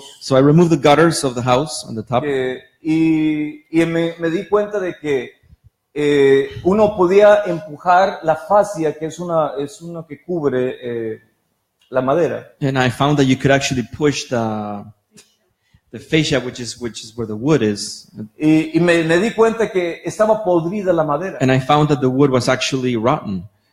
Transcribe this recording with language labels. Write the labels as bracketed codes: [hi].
[en] So I removed the gutters of the house on the top, [es] y me di cuenta de que uno podía empujar la fascia, que es uno que cubre la madera. [en] and I found that you could actually push the fascia, which is where the wood is. [es] y me di cuenta que estaba podrida la madera. [en] And I found that the wood was actually rotten.